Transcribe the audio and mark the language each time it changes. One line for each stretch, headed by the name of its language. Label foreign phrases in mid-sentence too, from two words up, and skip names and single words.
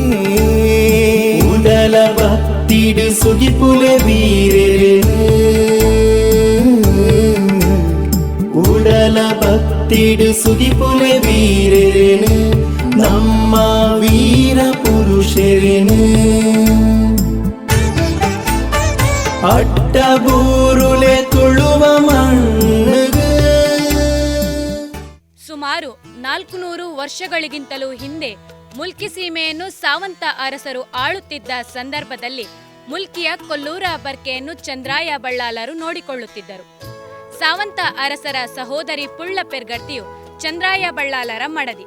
Tulu: ಉಡಲ ಭಕ್ತಿಡು ಸುಗಿಪುಲೆ ವೀರೆ, ಉಡಲ ಭಕ್ತಿಡು ಸುಗಿಪುಲೆ ವೀರೆನು ನಮ್ಮ ವೀರ ಪುರುಷರೇನು. ಅಟ್ಟಗೂರುಲೆ ತುಳುವ ಮಣ್ಣು.
Kannada: ಸುಮಾರು 400 ವರ್ಷಗಳಿಗಿಂತಲೂ ಹಿಂದೆ ಮುಲ್ಕಿ ಸೀಮೆಯನ್ನು ಸಾವಂತ ಅರಸರು ಆಳುತ್ತಿದ್ದ ಸಂದರ್ಭದಲ್ಲಿ ಮುಲ್ಕಿಯ ಕೊಲ್ಲೂರ ಬರ್ಕೆಯನ್ನು ಚಂದ್ರಾಯ ಬಳ್ಳಾಲರು ನೋಡಿಕೊಳ್ಳುತ್ತಿದ್ದರು. ಸಾವಂತ ಅರಸರ ಸಹೋದರಿ ಪುಳ್ಳ ಪೆರ್ಗರ್ತಿಯು ಚಂದ್ರಾಯ ಬಳ್ಳಾಲರ ಮಡದಿ.